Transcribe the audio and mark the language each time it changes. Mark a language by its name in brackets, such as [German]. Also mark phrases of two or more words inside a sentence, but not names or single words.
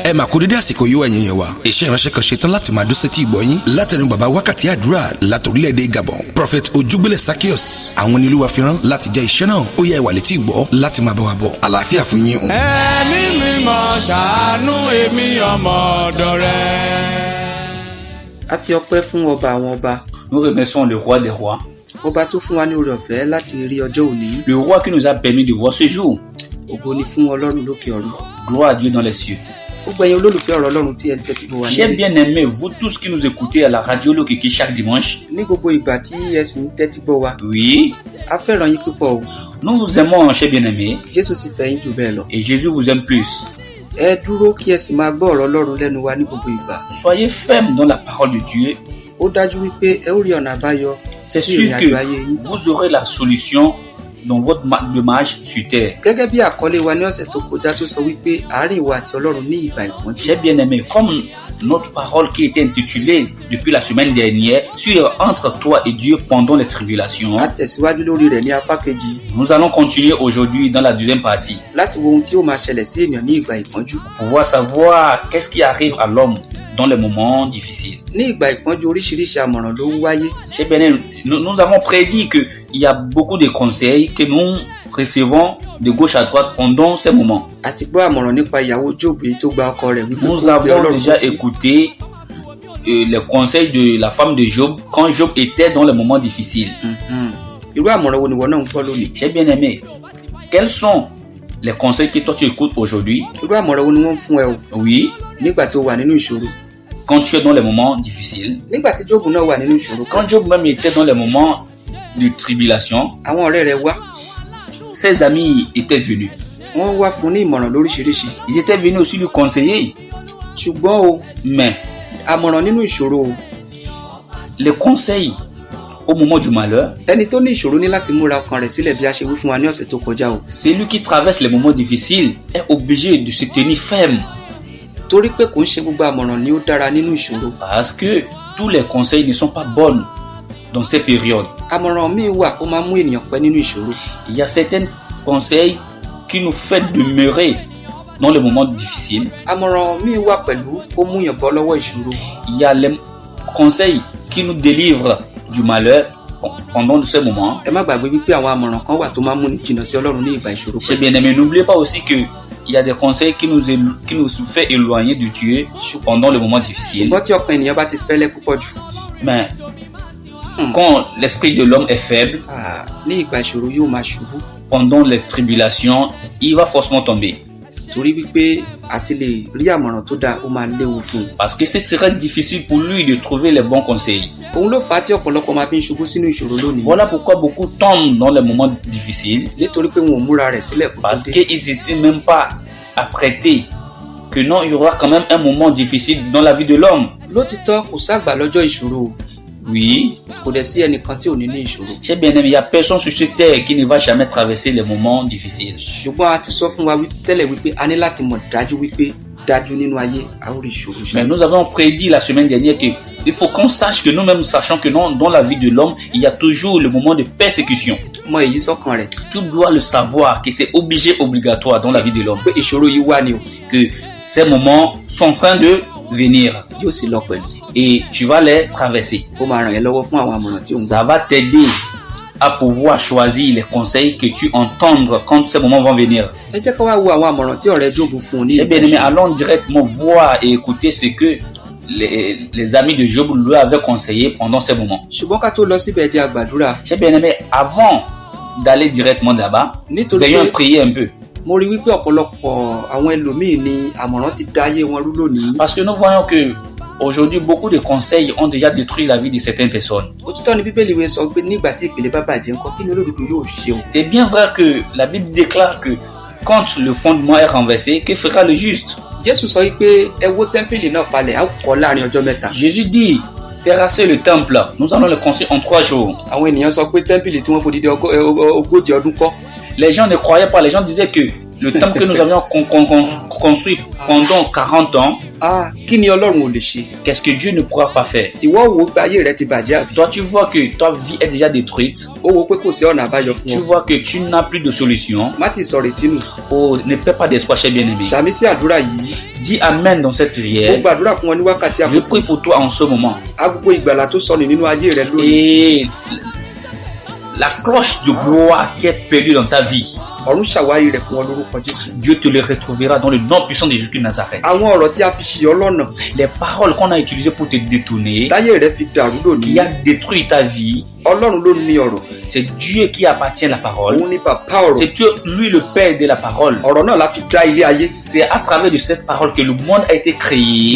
[Yoruba] Ẹ máa kú dédé àsìkò yìí ẹ̀yin yẹn wa. Iṣẹ́ ìránṣẹ́ kan ṣetán láti máa dún sétí ìgbọ́yín látẹnu bàbá wákàtí àdúrà látòrílẹ̀-èdè Gabon. Prophet Ojúgbélé Zaccheaus àwọn ni Olúwa fi rán láti jẹ́ iṣẹ́ náà. Ó yẹ ìwà létí ìgbọ́ láti máa bá wa bọ̀. Àlàáfíà fún yín o. Ẹ̀mí mímọ́ ṣàánú èmi ọmọ ọ̀dọ̀ rẹ. A fi ọpẹ́ fún ọba àwọn ọba. [French] Nous remercions le roi des rois. [Yoruba] Ọba tó fún wa ní oore ọ̀fẹ́ láti rí ọjọ́ òní. [French] Le roi qui nous a permis de voir ce jour. [Yoruba] Ògo ni fún Ọlọ́run lókè ọ̀run. [French] Gloire à Dieu dans les cieux. [Yoruba] Gbogbo ẹ̀yin olólùfẹ́ ọ̀rọ̀ Ọlọ́run tí ẹ tẹ́tí bọ̀ wá [French] Chers bien-aimés, vous tous qui nous écoutez à la radio Lokiki chaque dimanche. [Yoruba] ní gbogbo ìgbà tí ẹ sì ń tẹ́tí bọ̀ wá. [French] Oui, [Yoruba] A fẹ́ràn yín púpọ̀ o. [French] nous vous aimons, chers bien-aimés, [Yoruba] Jésù sì fẹ́ yín jù bẹ́ẹ̀ lọ. [French] et Jésus vous aime plus. [Yoruba] Ẹ dúró kí ẹ sì máa gbọ́ ọ̀rọ̀ Ọlọ́run lẹ́nu wa ní gbogbo ìgbà. [French] Soyez fermes dans la parole de Dieu. [Yoruba] Ó dájú wípé ẹ ó rí ọ̀nà àbáyọ [French] C'est [Yoruba] sí [French] sûr [Yoruba] ìrìn àjò ayé yín. [French] que vous aurez la solution dans votre démarche sur terre. [Yoruba] Gẹ́gẹ́ bí àkọlé wa ní ọ̀sẹ̀ tó kọjá tó sọ wípé àárín ìwà àti Ọlọ́run ní ìgbà ìpọ́njú. [French] Chers bien-aimés, comme notre parole qui était intitulée depuis la semaine dernière sur entre toi et Dieu pendant les tribulations, [Yoruba] A tẹ̀síwájú lórí rẹ̀ ní apá kejì [French] nous allons continuer aujourd'hui dans la deuxième partie. [Yoruba] láti wo ohun tí ó máa ṣẹlẹ̀ sí ènìyàn ní ìgbà ìpọ́njú. [French] Pouvoir savoir qu'est-ce qui arrive à l'homme dans les moments difficiles. [Yoruba] Ní ìgbà ìpọ́njú oríṣiríṣi àmọ̀ràn ló ń wáyé. [French] Chez Benin, nous avons prédit qu'il y a beaucoup de conseils que nous recevons de gauche à droite pendant ces moments. [Yoruba] Àti gbọ́ àmọ̀ràn nípa ìyàwó Jóòbù èyí tó gba ọkọ rẹ̀ wípé [French] Nous [Yoruba] kó gbé [French] avons [Yoruba] Ọlọ́run [French] déjà [Yoruba] gbọ́. [French] écouté les conseils de la femme de Job quand Job était dans les moments difficiles. [Yoruba] Irú àmọ̀ràn wo ni ìwọ náà ń gbọ́ lónìí? [French] J'ai bien aimé. Quels sont les conseils que toi tu écoutes aujourd'hui? [Yoruba] Irú àmọ̀ràn wo ni wọ́n ń fún ẹ o [French] Oui, [Yoruba] nígbà tí o wà nínú ìṣòro? [French] quand tu es dans les moments difficiles. [Yoruba] Nígbà tí Jóòbù náà wà nínú ìṣòro kan, [French] Quand Job même était dans les moments de tribulation, [Yoruba] àwọn ọ̀rẹ́ rẹ̀ wá, [French] ses amis étaient venus. [Yoruba] wọ́n wá fún un ní ìmọ̀ràn lóríṣiríṣi. [French] Ils étaient venus aussi lui conseiller. [Yoruba] Ṣùgbọ́n o, [French] Mais [Yoruba] àmọ̀ràn nínú ìṣòro o, [French] les conseils au moment du malheur, [Yoruba] ẹni tó ní ìṣòro ní láti múra ọkàn rẹ̀ sílẹ̀ bí a ṣe wí fún wa ní ọ̀sẹ̀ tó kọjá o. [French] celui qui traverse les moments difficiles est obligé de se tenir ferme. [Yoruba] Torí pé kò ń ṣe gbogbo àmọ̀ràn ni ó dára nínú ìṣòro. [French] Parce que tous les conseils ne sont pas bons dans ces périodes. [Yoruba] Àmọ̀ràn míì wà ó máa mú ènìyàn pẹ́ nínú ìṣòro. [French] Il y a certains conseils qui nous font demeurer dans les moments difficiles. [Yoruba] Àmọ̀ràn míì wà pẹ̀lú ó mú yàn bọ́ lọ́wọ́ ìṣòro. [French] Il y a les conseils qui nous délivrent du malheur pendant ces moments. [Yoruba] Ẹ má gbàgbé wípé àwọn àmọ̀ràn kan wà tó máa ń múni jìnnà sí Ọlọ́run ní ìgbà ìṣòro. [French] Chers bien-aimés, n'oubliez pas aussi que il y a des conseils qui nous fait éloigner de Dieu pendant les moments difficiles. [Yoruba] Ṣùgbọ́n tí ọkàn ènìyàn bá ti fẹ́lẹ́ púpọ̀ jù, [French] Mais quand l'esprit de l'homme est faible, [Yoruba] ní ìgbà ìṣòro yóò máa ṣubú. [French] pendant les tribulations, il va forcément tomber. [Yoruba] Torí wípé àti lè rí àmọ̀ràn tó dáa ó máa léwu fún un. [French] Parce que ce serait difficile pour lui de trouver les bons conseils. [Yoruba] Òun ló fà á tí ọ̀pọ̀lọpọ̀ máa fi ń ṣubú sínú ìṣòro lónìí. [French] Voilà pourquoi beaucoup tombent dans les moments difficiles. [Yoruba] Nítorí pé wọn ò múra rẹ̀ sílẹ̀ kó tó [French] Parce [Yoruba] dé. [French] qu'ils n'étaient même pas apprêtés. Que non, il y aura quand même un moment difficile dans la vie de l'homme. [Yoruba] Lótìtọ́ kò ságbà lọ́jọ́ ìṣòro o. [French] Oui, [Yoruba] Kò dẹ̀ sí ẹnìkan tí ò ní ní ìṣòro. [French] j'ai bien aimé, il n'y a personne sur cette terre qui ne va jamais traverser les moments difficiles. [Yoruba] Ṣùgbọ́n a ti sọ fún wa tẹ́lẹ̀ wípé a ní láti mọ̀ dájú wípé dájú nínú ayé a ó rí ìṣòro [French] Mais [Yoruba] ṣá. [French] nous avons prédit la semaine dernière qu'il faut qu'on sache que nous-mêmes sachons que non, dans la vie de l'homme, il y a toujours le moment de persécution. [Yoruba] Mọ èyí sọ́kàn rẹ̀ [French] Tu dois le savoir que c'est obligatoire dans la vie de l'homme. [Yoruba] pé ìṣòro yìí wà ní o, [French] Que ces moments sont en train de venir [Yoruba] yóò sì lọ pẹ̀lú. [French] et tu vas les traverser. [Yoruba] Ó máa ràn yẹn lọ́wọ́ fún àwọn àmọ̀ràn tí ò ń gbọ́. [French] Ça va t'aider à pouvoir choisir les conseils que tu entends quand ces moments vont venir. [Yoruba] Ẹ jẹ́ ká wá wo àwọn àmọ̀ràn tí ọ̀rẹ́ Jóòbù fún un ní [French] J'ai [Yoruba] ìgbà [French] bien aimé, [Yoruba] ìṣòro. [French] allons directement voir et écouter ce que les amis de Job lui avaient conseillé pendant ces moments. [Yoruba] Ṣùgbọ́n ká tó lọ síbẹ̀ ẹ jẹ́ a gbàdúrà. [French] J'ai bien aimé, avant d'aller directement là-bas, [Yoruba] Nítorí [French] veillons [Yoruba] pé [French] prier un peu. [Yoruba] mo rí wípé ọ̀pọ̀lọpọ̀ àwọn ẹlòmíì ni àmọ̀ràn ti dá ayé wọn rú lónìí. [French] Parce que nous voyons que aujourd'hui, beaucoup de conseils ont déjà détruit la vie de certaines personnes. [Yoruba] Òtítọ́ ni Bíbélì wí sọ pé nígbà tí ìpìlẹ̀ bá bàjẹ́ ńkọ́ kí ni olódodo yóò ṣe o. [French] C'est bien vrai que la Bible déclare que quand le fondement est renversé, que fera le juste? [Yoruba] Jésù sọ wípé ẹ wó tẹ́ḿpìlì náà palẹ̀ a ó kọ́ láàrin ọjọ́ mẹ́ta. [French] Jésus dit, terrasser le temple, nous allons le construire en 3 jours. [Yoruba] Àwọn ènìyàn sọ pé tẹ́ḿpìlì tí wọ́n fòdìdí ogójì ọdún kọ́. [French] Les gens ne croyaient pas, les gens disaient que le temple que nous avions construit pendant 40 ans, [Yoruba] kí ni Ọlọ́run ò lè ṣe? [French] qu'est-ce que Dieu ne pourra pas faire? [Yoruba] Ìwọ wo pé ayé rẹ ti bàjẹ́ àbí? [French] Toi, tu vois que ta vie est déjà détruite. [Yoruba] Ó wo pé kò sí ọ̀nà àbáyọ fún [French] Tu [Yoruba] ọ. [French] vois que tu n'as plus de solution. [Yoruba] Má ti sọ retí nù. [French] Oh, ne perds pas d'espoir, cher bien-aimé. [Yoruba] Sàmì sí àdúrà yìí. [French] Dis Amen dans cette [Yoruba] Ó [French] prière. [Yoruba] gbàdúrà fún ọ ní wákàtí [French] Je [Yoruba] àkókò. [French] prie pour toi en ce moment. [Yoruba] Agogo ìgbàlà tó sọnù nínú ayé rẹ lónìí. [French] Et la cloche de gloire qui est perdue dans ta vie, [Yoruba] Ọ̀run ṣàwárí rẹ̀ fún ọ lórúkọ Jésù. [French] Dieu te le retrouvera dans le nom puissant de Jésus de Nazareth. [Yoruba] Àwọn ọ̀rọ̀ tí a fi ṣì ọ́ lọ́nà. [French] Les paroles qu'on a utilisées pour te détourner, [Yoruba] Táyé rẹ fi dàrú [French] qui [Yoruba] lónìí. [French] a détruit ta vie, [Yoruba] Ọlọ́run ló ní ọ̀rọ̀. [French] c'est Dieu qui appartient à la parole. [Yoruba] Òun ní bàbá ọ̀rọ̀. [French] C'est Dieu, lui, le Père de la parole. [Yoruba] Ọ̀rọ̀ náà la fi dá ilé ayé. [French] C'est à travers de cette parole que le monde a été créé.